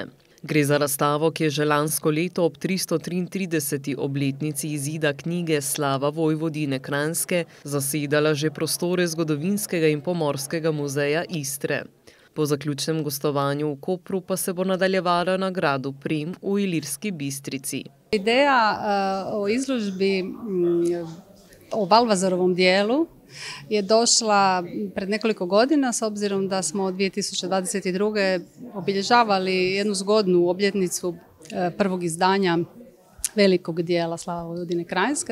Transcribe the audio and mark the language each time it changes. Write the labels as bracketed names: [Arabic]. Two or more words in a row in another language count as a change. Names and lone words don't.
[Slovenian] Gre za razstavo, ki je že lansko leto ob 333. obletnici izida knjige Slava Vojvodine Kranjske zasedala že prostore Zgodovinskega in Pomorskega muzeja Istre. Po zaključnem gostovanju v Kopru pa se bo nadaljevala na gradu Prem v Ilirski Bistrici. [Croatian] Ideja o izložbi o Valvazorovom dijelu je došla pred nekoliko godina, s obzirom da smo od 2022. obilježavali jednu zgodnu obljetnicu prvog izdanja velikog dijela Slava Vojvodine Kranjske.